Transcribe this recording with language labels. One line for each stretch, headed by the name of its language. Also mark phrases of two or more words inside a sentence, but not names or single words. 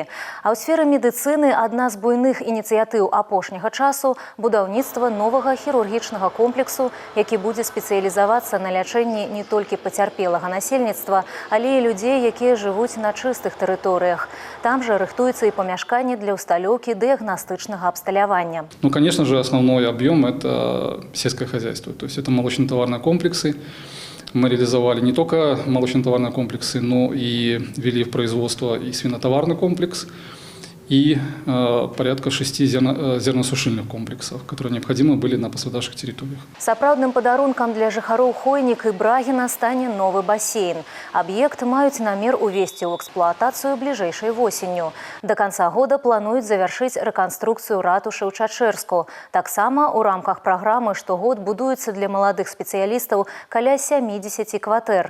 Belarusian: А ў сферы медыцыны адна з буйных ініцыятыў апошняга часу – будаўніцтва новага хірургічнага комплексу, які будзе спецыялізавацца на лячэнні не толькі пацярпелага насельніцтва, але і людзей, якія жывуць на чыстых тэрыторыях. Там же рыхтуецца і памяшканне для ўсталёўкі дыягнастычнага абсталявання.
Russian: Ну, конечно же, основной объем – это сельское хозяйство, то есть это молочно-товарные комплексы. Мы реализовали не только молочно-товарные комплексы, но и ввели в производство и свинотоварный комплекс, и порядка 6 зерносушильных комплексов, которые необходимы были на пострадавших территориях.
Belarusian: Сапраўдным падарункам для жыхароў Хойнік і Брагіна стане новы басейн. Аб'ект маюць намер увесці ў эксплуатацыю бліжэйшай восенню.
Russian: До конца года
Belarusian: плануюць завяршыць рэканструкцыю ратушы ў Чачэрску. Таксама ў рамках праграмы штогод будуецца для маладых спецыялістаў каля 70 кватэр.